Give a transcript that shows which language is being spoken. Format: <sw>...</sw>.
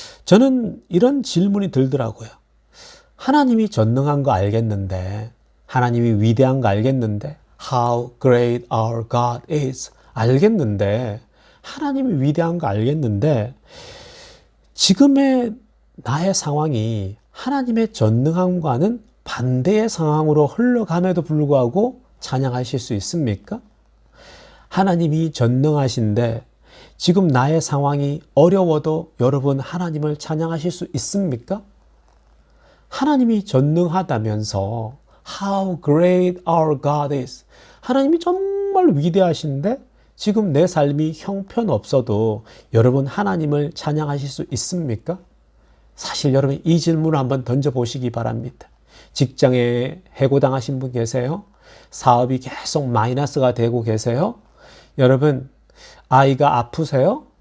<ko>저는 이런 질문이 들더라고요. 하나님이 전능한 거 알겠는데, 하나님이 위대한 거 알겠는데,</ko> <en>How great our God is</en> <ko>알겠는데, 하나님이 위대한 거 알겠는데, 지금의 나의 상황이 하나님의 전능함과는 반대의 상황으로 흘러감에도 불구하고 찬양하실 수 있습니까? 하나님이 전능하신데 지금 나의 상황이 어려워도 여러분 하나님을 찬양하실 수 있습니까? 하나님이 전능하다면서</ko> <en>How great our God is.</en> <ko>하나님이 정말 위대하신데 지금 내 삶이 형편없어도 여러분 하나님을 찬양하실 수 있습니까? 사실 여러분 이 질문을 한번 던져보시기 바랍니다. 직장에 해고당하신 분 계세요? 사업이 계속 마이너스가 되고 계세요? 여러분 아이가 아프세요?</ko>